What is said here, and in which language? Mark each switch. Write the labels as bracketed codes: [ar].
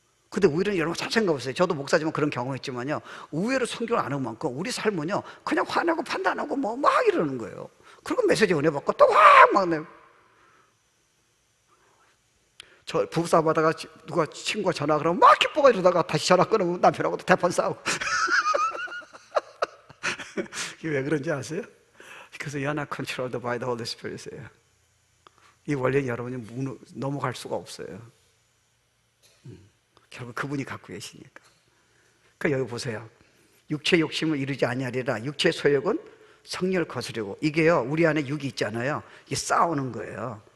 [ko] 근데 의외로 여러분 잘 생각해보세요. 저도 목사지만 그런 경험했지만요, 의외로 성경을 안 읽으만큼 우리 삶은요 그냥 화내고 판단하고 뭐 막 이러는 거예요. 그리고 메시지 은혜 받고 또 막 내. 저 부부싸움 하다가 누가 친구가 전화 그러면 막 기뻐가지고 이러다가 다시 전화 끊으면 남편하고 또 대판 싸우고. 이게 왜 그런지 아세요? [en] Because you're not controlled by the Holy Spirit이에요. [ko] 이 원리는 여러분이 넘어갈 수가 없어요. 결국 그분이 갖고 계시니까. 그러니까 여기 보세요. 육체 욕심을 이루지 아니하리라. 육체 소욕은 성령을 거스르고. 이게요, 우리 안에 육이 있잖아요. 이게 싸우는 거예요.